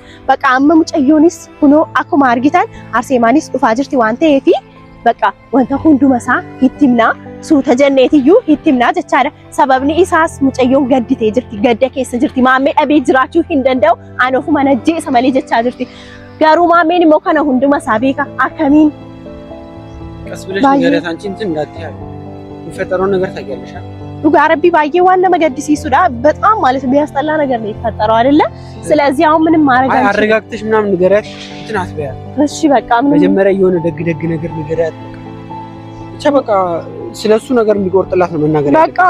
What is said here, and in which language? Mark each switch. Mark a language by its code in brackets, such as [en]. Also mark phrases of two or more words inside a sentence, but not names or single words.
[om] Bakka amma mucayyoonis kunoo akkuma argitan Arseemaanis dhufaa jirti waan ta'eef bakka wanta hunduma isaa itti himnaa suuta jenneetiyyuu itti himnaa jechaadha. Sababni isaas mucayyoon gadditee jirti gadda keessa jirti maamee dhabee jiraachuu hin danda'u aan ofuma najjeesa malee jechaa jirti. Garuu maameen immoo kana hunduma isaa beeka akkamiin [am] ቀስ ብለሽ ንገሪያት አንቺ እንትን እንዳትያዩ የሚፈጠረውን ነገር ታውቂያለሽ [om] dhugaa rabbii baay'ee waan nama gaddisiisuu [am] በጣም ማለት የሚያስጠላ ነገር ነው የተፈጠረው አይደለ? ስለዚህ አሁን ምንም ማድረግ አንቺ አረጋግተሽ ምናምን ንገሪያት እንትን አትበያት። እሺ በቃ ምን መጀመሪያ የሆነ ደግ ነገር ንገሪያት። ብቻ በቃ ስለሱ ነገር እንዲቆርጥላት ነው መናገር ያለብሽ። በቃ